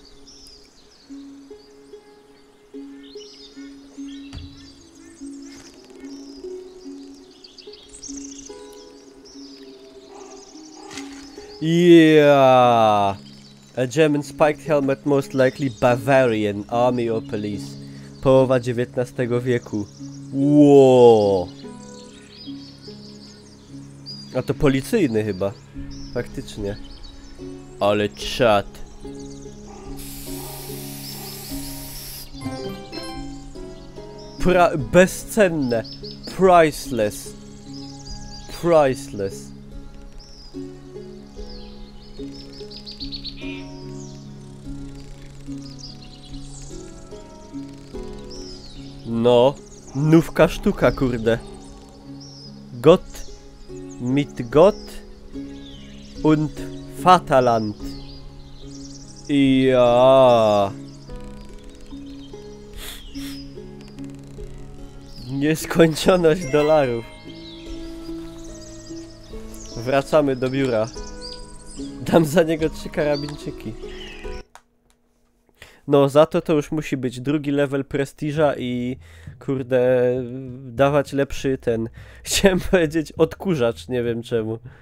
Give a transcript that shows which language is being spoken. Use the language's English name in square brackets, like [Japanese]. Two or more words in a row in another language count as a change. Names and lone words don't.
[English] Yeah. A German spiked helmet, most likely Bavarian, army or police. [Polish] Połowa XIX wieku. Ło. A to policyjny chyba. Faktycznie. Ale czad. Bezcenne. [English] Priceless. Priceless. [Polish] No. Nówka sztuka, kurde. [German] Gott mit Gott und Vaterland. Ja. [Polish] Nieskończoność dolarów. Wracamy do biura. Dam za niego 3 karabinczyki. No za to już musi być drugi level prestiża i kurde dawać lepszy ten, chciałem powiedzieć odkurzacz, nie wiem czemu.